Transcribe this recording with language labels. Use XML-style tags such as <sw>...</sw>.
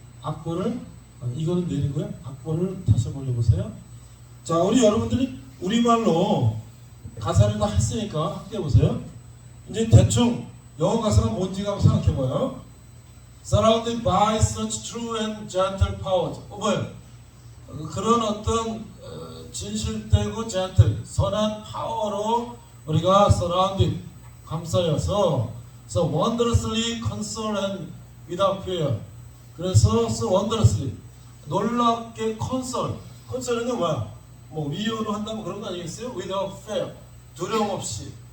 <ko>악보를 이거는 내리고요. 악보를 다시 올려보세요. 자, 우리 여러분들이 우리말로 가사를 다 했으니까 함께 보세요. 이제 대충 영어 가사가 뭔지 한번 생각해봐요.</ko> <en>Surrounded by such true and gentle powers.</en> <ko>뭐예요? 그런 어떤 진실되고 gentle, 선한 파워로 우리가 surrounded, 감싸여서</ko> <en>so wondrously console and without fear.</en> <ko>그래서</ko> <en>so wondrously,</en> <ko>놀랍게 console는 뭐야? 뭐 위로로 한다면 그런 거 아니겠어요?</ko> <en>Without fear,</en> <ko>두려움 없이.</ko>